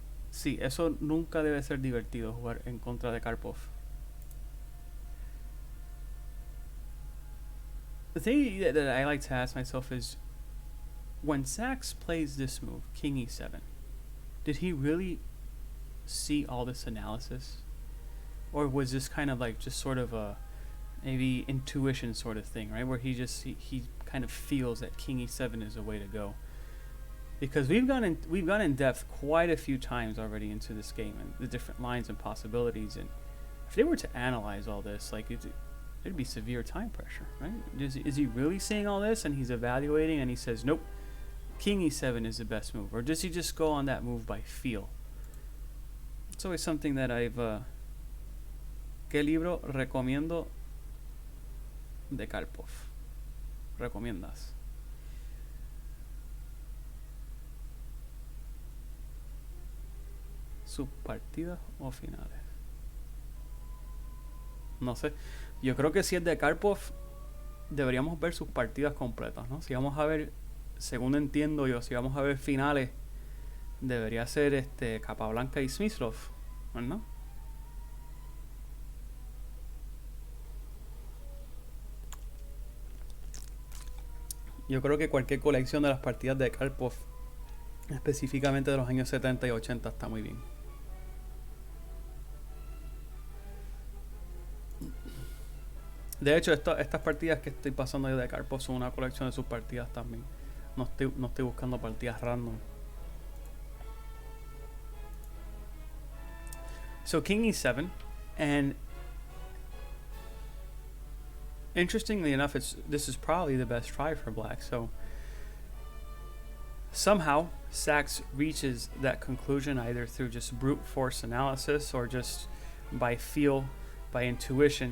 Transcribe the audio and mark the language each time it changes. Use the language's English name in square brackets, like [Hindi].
[Spanish] Sí, eso nunca debe ser divertido, jugar en contra de Karpov. [English] The thing that I like to ask myself is, when Sachs plays this move, King e7, did he really see all this analysis? Or was this kind of like just sort of a maybe intuition sort of thing, right? Where he kind of feels that King e7 is the way to go. Because we've gone in depth quite a few times already into this game and the different lines and possibilities, and if they were to analyze all this, like it'd be severe time pressure, right? Is he really seeing all this and he's evaluating and he says, nope, King e7 is the best move? Or does he just go on that move by feel? It's always something that I've... [Spanish] ¿Qué libro recomiendo de Karpov? ¿Recomiendas? ¿Sus partidas o finales? No sé. Yo creo que si es de Karpov, deberíamos ver sus partidas completas, ¿no? Si vamos a ver, según entiendo yo, si vamos a ver finales, debería ser Capablanca y Smyslov, ¿no? Yo creo que cualquier colección de las partidas de Karpov, específicamente de los años 70 y 80, está muy bien. De hecho, estas partidas que estoy pasando yo de Karpov son una colección de sus partidas también. No estoy buscando partidas random. [English] So King e7, and interestingly enough, this is probably the best try for black. So somehow Sachs reaches that conclusion either through just brute force analysis or just by feel, by intuition.